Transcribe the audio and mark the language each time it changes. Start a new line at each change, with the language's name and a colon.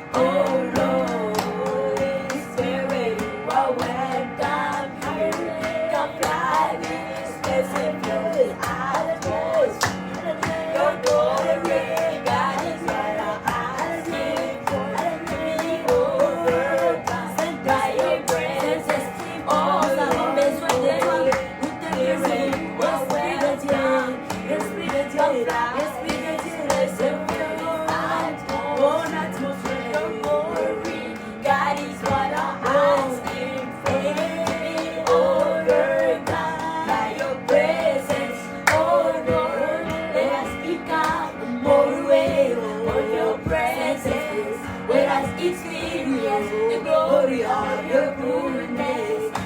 English: Oh Lord, Holy Spirit, you are welcome here. Come fly this place and fill this atmosphere. Your glory, God, is what I'm asking for. To be overcome by your presence.
French: Oh, nous avons besoin de toi. Nous te disons, Esprit de Dieu, Esprit de Dieu, Esprit de Dieu, laisse-moi ton atmosphère.
English: Your glory, God, is what I'm asking for. To be overcome by your presence. Oh Lord, let us speak out more way of your presence. Let us experience the glory of your goodness.